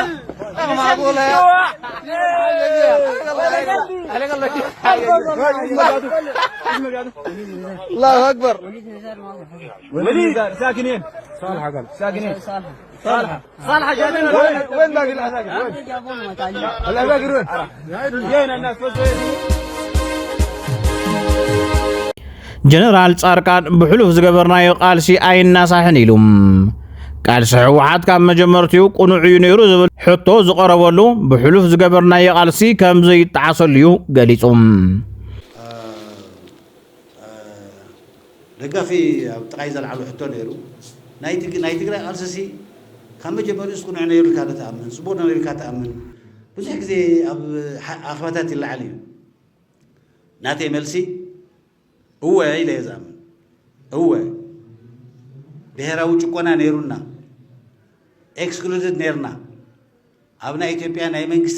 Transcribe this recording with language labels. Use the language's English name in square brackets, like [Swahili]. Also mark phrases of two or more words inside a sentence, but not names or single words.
[Arabic] معقوله يا الله اكبر. وليد ساكنين صالحه قال ساكنين صالحه جايين وين باقي العساكر؟ وين العساكر وين؟ جايين الناس [Tigrinya] جنرال ጻርቃን ብሕሉፍ ዝገበርናዮ ቃልሲ ኣይናሳሕን ኢሉም። ቃልሲ ሕወሓት ካብ መጀመርቲኡ ቁኑዕ እዩ ነይሩ ዝብል ሕቶ ዝቐረበሉ ብሕሉፍ ዝገበርናዮ ቃልሲ ከም ዘይጣዓሰሉ እዩ ገሊጹም። ደጋፊ ኣብ ጥቃይ ዘለዓሉ ሕቶ ነይሩ ናይ ትግራይ ቃልሲ ካብ መጀመሪኡ ቁኑዕ ነይሩ ኢልካ ተኣምን፣ ፅቡቅ ነይሩ ኢልካ ተኣምን። ብዙሕ ግዜ ኣብ ኣኽባታት ይለዓል እዩ። ናተይ መልሲ እወ ኢለ የዝኣምን እወ ብሔራዊ ጭቆና ነይሩና ኤክስክሉድድ ነርና ኣብና ኢትዮጵያ ናይ መንግስቲ